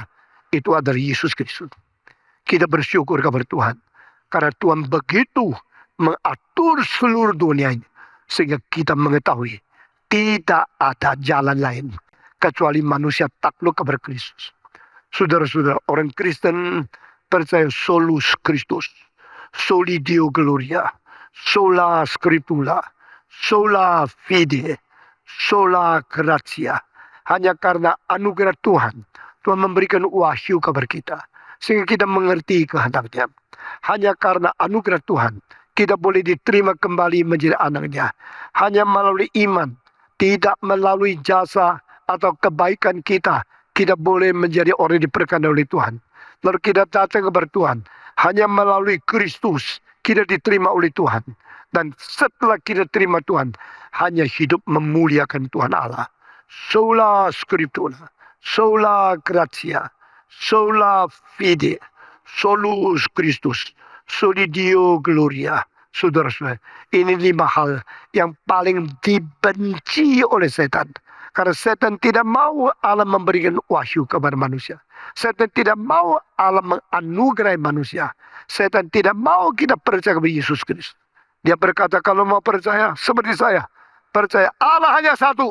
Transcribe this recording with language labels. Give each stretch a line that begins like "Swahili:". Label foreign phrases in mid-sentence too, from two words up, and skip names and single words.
Indonesian: Itu adalah Yesus Kristus. Kita bersyukur kepada Tuhan. Karena Tuhan begitu mengatur seluruh dunia ini. Sehingga kita mengetahui tidak ada jalan lain kecuali manusia takluk kepada Kristus. Saudara-saudara, orang Kristen percaya
Latin: solus Kristus, soli Deo gloria, sola scriptura, sola fide, sola gratia.
Indonesian: Hanya karena anugerah Tuhan, Tuhan memberikan wahyu kepada kita, sehingga kita mengerti kehendaknya. Hanya karena anugerah Tuhan, kita boleh diterima kembali menjadi anaknya. Hanya melalui iman, tidak melalui jasa atau kebaikan kita, kita boleh menjadi orang yang diberkati oleh Tuhan. Lalu kita datang kepada Tuhan, hanya melalui Kristus, kita diterima oleh Tuhan. Dan setelah kita terima Tuhan, hanya hidup memuliakan Tuhan Allah.
Latin: Sola scriptura, sola gratia, sola fide, solus Christus, soli Deo gloria.
Indonesian: Saudara-saudara, ini 5 hal yang paling dibenci oleh setan. Karena setan tidak mau Allah memberikan wahyu kepada manusia. Setan tidak mau Allah menganugerahi manusia. Setan tidak mau kita percaya kepada Yesus Kristus. Dia berkata, kalau mau percaya seperti saya, percaya Allah hanya satu.